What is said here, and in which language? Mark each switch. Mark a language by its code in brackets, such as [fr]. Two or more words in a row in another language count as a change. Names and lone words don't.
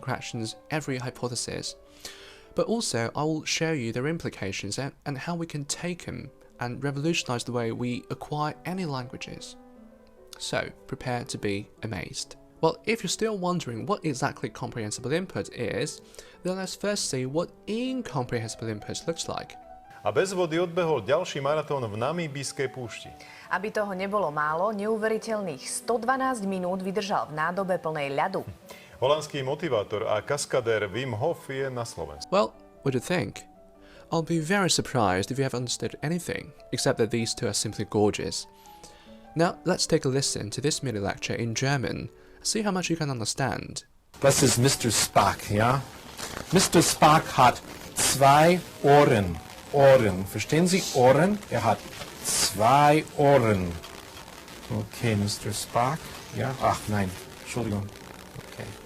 [en] Krashen's every hypothesis, but also I will show you their implications and how we can take them and revolutionize the way we acquire any languages. So, prepare to be amazed. Well, if you're still wondering what exactly comprehensible input is, then let's first see what incomprehensible input looks like. [sk] A bez vody odbehol ďalší maratón v Namíbijskej púšti. Aby toho nebolo málo, neuveriteľných 112 minút vydržal v nádobe plnej ľadu. Holandský motivátor a kaskadér Wim Hof je na Slovensku. [en] Well, what do you think? I'll be very surprised if you have understood anything, except that these two are simply gorgeous. Now, let's take a listen to this mini lecture in German. See how much you can understand. [de] Das ist Mr. Spock, ja? Mr. Spock hat zwei Ohren. Ohren. Verstehen Sie? Ohren? Er hat zwei Ohren. Okay, Mr. Spock. Ja? Ach, nein. Entschuldigung. Okay.